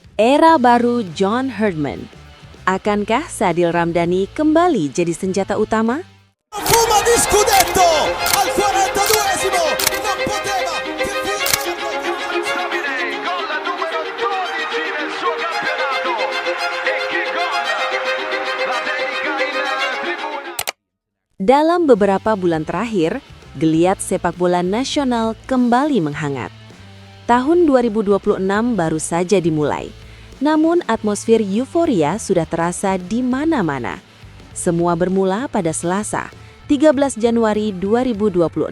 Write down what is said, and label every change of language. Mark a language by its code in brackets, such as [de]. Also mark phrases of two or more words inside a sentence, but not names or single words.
[id] Era baru John Herdman. Akankah Sadil Ramdhani kembali jadi senjata utama? [it] Fuma di scudetto al 42esimo, non poteva che Davide, gol numero 12 nel suo campionato. E che gol! La dedica in tribuna. [id] Dalam beberapa bulan terakhir, geliat sepak bola nasional kembali menghangat. Tahun 2026 baru saja dimulai, namun atmosfer euforia sudah terasa di mana-mana. Semua bermula pada Selasa, 13 Januari 2026.